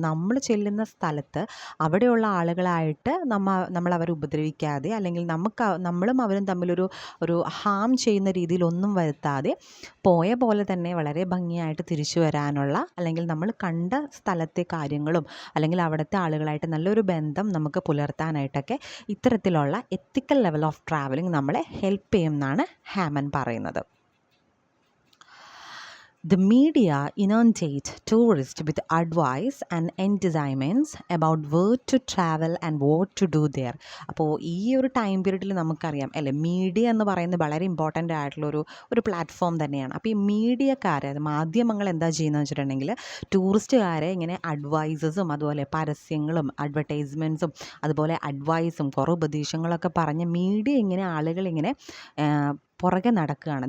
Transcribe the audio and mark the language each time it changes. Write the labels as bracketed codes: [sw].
[ml] നമ്മൾ ചെല്ലുന്ന സ്ഥലത്ത് അവിടെയുള്ള ആളുകളായിട്ട് നമ്മൾ അവരെ ഉപദ്രവിക്കാതെ, അല്ലെങ്കിൽ നമ്മളും അവരും തമ്മിലൊരു ഹാം ചെയ്യുന്ന രീതിയിലൊന്നും വരുത്താതെ പോയ പോലെ തന്നെ വളരെ ഭംഗിയായിട്ട് തിരിച്ചു വരാനുള്ള, അല്ലെങ്കിൽ നമ്മൾ കണ്ട സ്ഥലത്തെ കാര്യങ്ങളും അല്ലെങ്കിൽ അവിടുത്തെ ആളുകളായിട്ട് നല്ലൊരു ബന്ധം നമുക്ക് പുലർത്താനായിട്ടൊക്കെ ഇത്തരത്തിലുള്ള എത്തിക്കൽ ലെവൽ ഓഫ് ട്രാവലിംഗ് നമ്മളെ ഹെൽപ്പ് ചെയ്യുമെന്നാണ് ഹാമൻ പറയുന്നത്. [en] The media inundate tourists with advice and entertainments about where to travel and what to do there. [ml] അപ്പോൾ ഈ ഒരു ടൈം പീരീഡിൽ നമുക്കറിയാം അല്ലേ, മീഡിയ എന്ന് പറയുന്നത് വളരെ ഇമ്പോർട്ടൻ്റ് ആയിട്ടുള്ളൊരു പ്ലാറ്റ്ഫോം തന്നെയാണ്. അപ്പോൾ ഈ മീഡിയക്കാർ, മാധ്യമങ്ങൾ എന്താ ചെയ്യുന്നതെന്ന് വെച്ചിട്ടുണ്ടെങ്കിൽ ടൂറിസ്റ്റുകാരെ ഇങ്ങനെ അഡ്വൈസസും അതുപോലെ പരസ്യങ്ങളും അഡ്വർടൈസ്മെൻറ്റ്സും അതുപോലെ അഡ്വൈസും കുറേ ഉപദേശങ്ങളൊക്കെ പറഞ്ഞ് മീഡിയ ഇങ്ങനെ ആളുകളിങ്ങനെ പുറകെ നടക്കുകയാണ്.